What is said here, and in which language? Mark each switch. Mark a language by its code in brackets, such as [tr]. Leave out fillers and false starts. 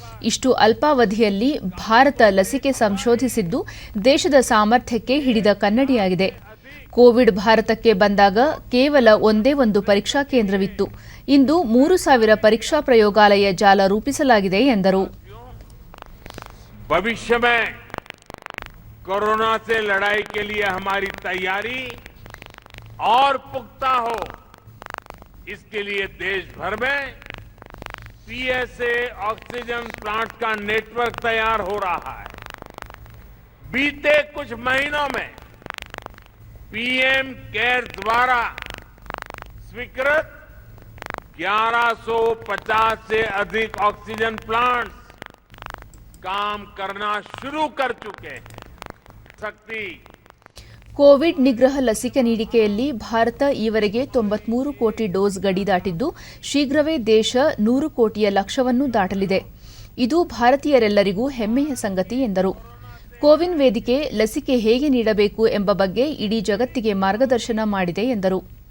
[kn] ಇಷ್ಟು ಅಲ್ಪಾವಧಿಯಲ್ಲಿ ಭಾರತ ಲಸಿಕೆ ಸಂಶೋಧಿಸಿದ್ದು ದೇಶದ ಸಾಮರ್ಥ್ಯಕ್ಕೆ ಹಿಡಿದ ಕನ್ನಡಿಯಾಗಿದೆ. ಕೋವಿಡ್ ಭಾರತಕ್ಕೆ ಬಂದಾಗ ಕೇವಲ ಒಂದೇ ಒಂದು ಪರೀಕ್ಷಾ ಕೇಂದ್ರವಿತ್ತು. ಇಂದು 3000 ಪರೀಕ್ಷಾ ಪ್ರಯೋಗಾಲಯ ಜಾಲ ರೂಪಿಸಲಾಗಿದೆ ಎಂದರು. [hi] भविष्य में कोरोना से लड़ाई के लिए हमारी तैयारी और पुख्ता हो, इसके लिए देश भर में पीएसए ऑक्सीजन प्लांट का नेटवर्क तैयार हो रहा है. बीते कुछ महीनों में पीएम केयर द्वारा स्वीकृत 1150 से अधिक ऑक्सीजन प्लांट्स काम करना शुरू कर चुके हैं. शक्ति [kn] ಕೋವಿಡ್ ನಿಗ್ರಹ ಲಸಿಕೆ ನೀಡಿಕೆಯಲ್ಲಿ ಭಾರತ ಈವರೆಗೆ 93 ಕೋಟಿ ಡೋಸ್ ಗಡಿ ದಾಟಿದ್ದು, ಶೀಘ್ರವೇ ದೇಶ 100 ಕೋಟಿಯ ಲಕ್ಷ್ಯವನ್ನು ದಾಟಲಿದೆ. ಇದು ಭಾರತೀಯರೆಲ್ಲರಿಗೂ ಹೆಮ್ಮೆಯ ಸಂಗತಿ ಎಂದರು. ಕೋವಿನ್ ವೇದಿಕೆ ಲಸಿಕೆ ಹೇಗೆ ನೀಡಬೇಕು ಎಂಬ ಬಗ್ಗೆ ಇಡೀ ಜಗತ್ತಿಗೆ ಮಾರ್ಗದರ್ಶನ ಮಾಡಿದೆ ಎಂದರು.